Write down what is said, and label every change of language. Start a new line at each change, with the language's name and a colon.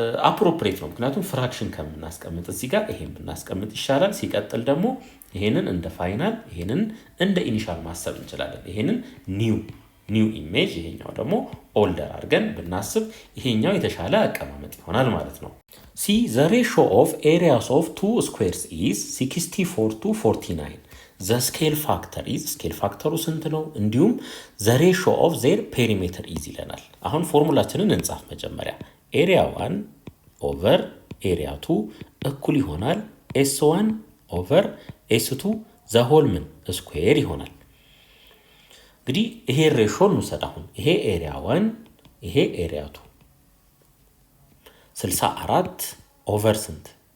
Amharic: አፕሮፕሪየት ነው። ምክንያቱም ፍራክሽን ከምናስቀምጥ እዚህ ጋር ይሄን ብናስቀምጥ ይሻላል። ሲቀጥል ደግሞ ይሄንን እንደ ፋይናል ይሄንን እንደ ኢኒሻል ማሰብ እንችላለን። ይሄንን ኒው ኢሜጅ ይሄኛው ደግሞ ኦልደር አድርገን ብናስብ ይሄኛው የተሻለ አቀማመጥ ይሆናል ማለት ነው። ሲ
English: the ratio of areas of two squares is 64 to 49. the scale factor is scale factor
Amharic: ስንት ነው? እንዲሁም
English: the ratio of their perimeter is
Amharic: ይለናል። አሁን ፎርሙላችንን እንጻፍ መጀመሪያ።
English: area 1 over area 2
Amharic: እኩል ይሆናል S1 over S2 the whole ምን ስኩዌር ይሆናል። እንግዲህ ይሄ ሬሾ እንውሰድ። አሁን ይሄ ኤሪያ 1 ይሄ ኤሪያ 2 64 ኦቨር ስንት?